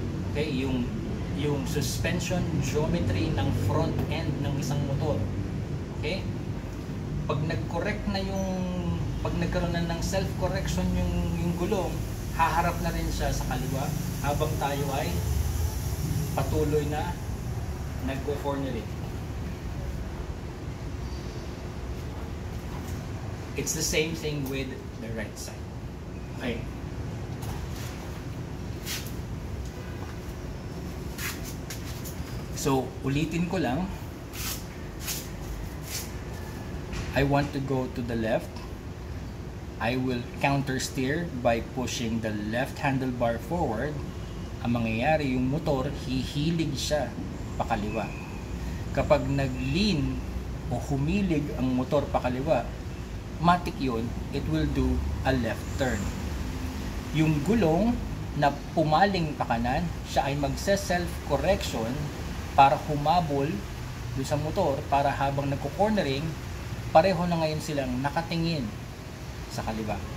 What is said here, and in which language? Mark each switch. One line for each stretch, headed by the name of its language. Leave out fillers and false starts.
Filipino: Okay, yung suspension geometry ng front end ng isang motor. Okay? Pag nag-correct na pag nagkaroon na ng self-correction yung gulong, haharap na rin siya sa kaliwa habang tayo ay patuloy na nagko-cornering.
English: It's the same thing with the right side. Okay.
Filipino: So, ulitin ko lang.
English: I want to go to the left. I will counter steer by pushing the left handlebar forward.
Filipino: Ang mangyayari, yung motor, hihilig siya pakaliwa. Kapag nag-lean o humilig ang motor pakaliwa, matik yun,
English: it will do a left turn.
Filipino: Yung gulong na pumaling pa kanan, siya ay magse-self-correction para humabol doon sa motor, para habang nagko-cornering, pareho na ngayon silang nakatingin sa kaliwa.